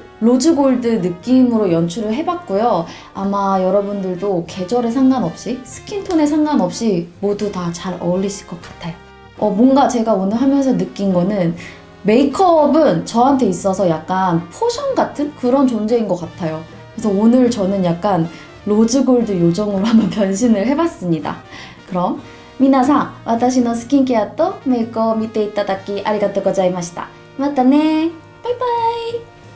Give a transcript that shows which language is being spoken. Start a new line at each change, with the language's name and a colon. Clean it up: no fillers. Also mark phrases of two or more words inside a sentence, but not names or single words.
Korean: 로즈 골드 느낌으로 연출을 해봤고요. 아마 여러분들도 계절에 상관없이, 스킨톤에 상관없이 모두 다 잘 어울리실 것 같아요. 뭔가 제가 오늘 하면서 느낀 거는 메이크업은 저한테 있어서 약간 포션 같은 그런 존재인 것 같아요. 그래서 오늘 저는 약간 로즈 골드 요정으로 한번 변신을 해봤습니다.
Japanese: 그럼 皆さん、私のスキンケアとメイクを見ていただきありがとうございました。またね。バイバイ。